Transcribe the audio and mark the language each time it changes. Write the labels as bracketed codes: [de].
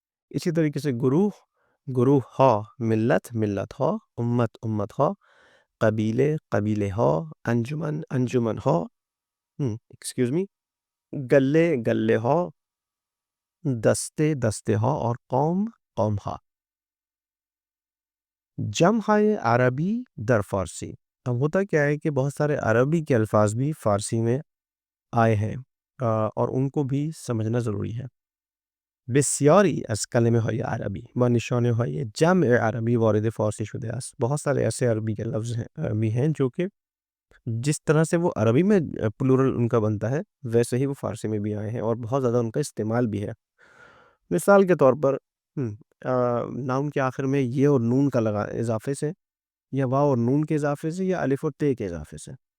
[ur] اسی طریقے سے گروہ ہا، ملت ہا، امت ہا، قبیلے ہا، انجمن ہا، [en] excuse me, [ur] گلے ہا، دستے ہا، اور قوم ہا. [fa] جمع عربی در فارسی. [ur] اب ہوتا کیا ہے کہ بہت سارے عربی کے الفاظ بھی فارسی میں آئے ہیں اور ان کو بھی سمجھنا ضروری ہے. [fa] بسیاری از کلمه های عربی و نشانه های جمع عربی وارد فارسی شده است. [ur] بہت سارے ایسے عربی کے لفظ بھی ہیں جو کہ جس طرح سے وہ عربی میں پلورل ان کا بنتا ہے ویسے ہی وہ فارسی میں بھی آئے ہیں اور بہت زیادہ ان کا استعمال بھی ہے. مثال کے طور پر ناؤن کے آخر میں یہ اور نون کا اضافے سے، یا واو اور نون کے اضافے سے، یا الف اور تے کے اضافے سے.